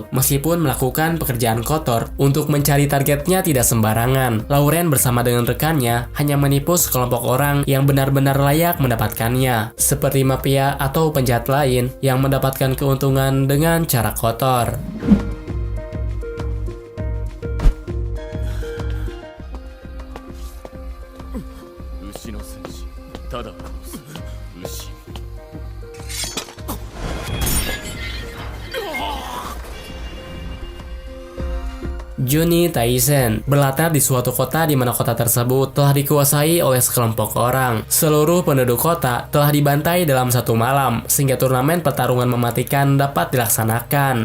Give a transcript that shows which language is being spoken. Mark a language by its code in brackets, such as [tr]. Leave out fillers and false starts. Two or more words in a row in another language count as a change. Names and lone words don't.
[id] Meskipun melakukan pekerjaan kotor untuk mencari targetnya tidak sembarangan, Lauren bersama dengan rekannya hanya menipu sekelompok orang yang benar-benar layak mendapatkannya, seperti mafia atau penjahat lain yang mendapatkan keuntungan dengan cara kotor. [ja] 牛の戦士ただ殺す牛 [id] Juni Taisen berlatar di suatu kota di mana kota tersebut telah dikuasai oleh sekelompok orang. Seluruh penduduk kota telah dibantai dalam satu malam, sehingga turnamen pertarungan mematikan dapat dilaksanakan.